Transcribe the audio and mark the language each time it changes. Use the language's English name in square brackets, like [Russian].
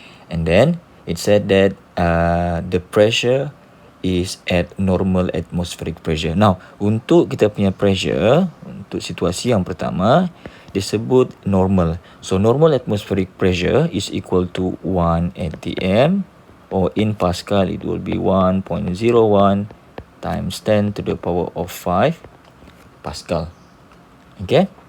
[English] And then it said that the pressure is at normal atmospheric pressure. [Indonesian] Now, untuk kita punya pressure, untuk situasi yang pertama, disebut normal. [English] So, normal atmospheric pressure is equal to 1 atm, or in Pascal, it will be 1.01 times 10 to the power of 5 Pascal. Okay?